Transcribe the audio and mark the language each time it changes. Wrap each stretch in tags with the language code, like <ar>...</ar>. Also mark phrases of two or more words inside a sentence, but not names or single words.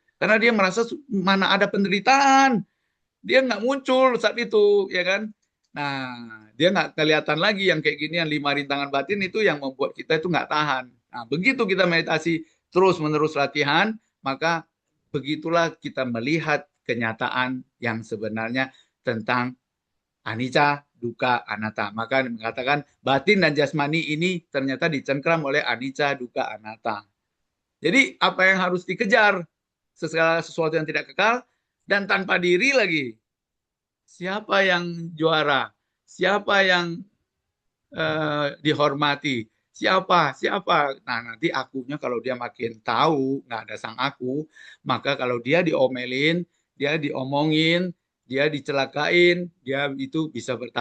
<id>Karena dia merasa mana ada penderitaan, dia nggak muncul saat itu, ya kan? Nah, dia nggak kelihatan lagi yang kayak gini, yang 5 rintangan batin itu yang membuat kita itu nggak tahan. Nah, begitu kita meditasi terus-menerus latihan, maka begitulah kita melihat kenyataan yang sebenarnya tentang</id> <pi>anicca, dukkha, anatta.</pi> <id>Maka mengatakan batin dan jasmani ini ternyata dicengkram oleh</id> <pi>anicca, dukkha, anatta.</pi> <id>Jadi apa yang harus dikejar? Segala sesuatu yang tidak kekal dan tanpa diri lagi. Siapa yang juara? Siapa yang dihormati? Siapa? Siapa? Nah, nanti akunya kalau dia makin tahu nggak ada sang aku, maka kalau dia diomelin, dia diomongin, dia dicelakain, dia itu bisa bertahan.</id>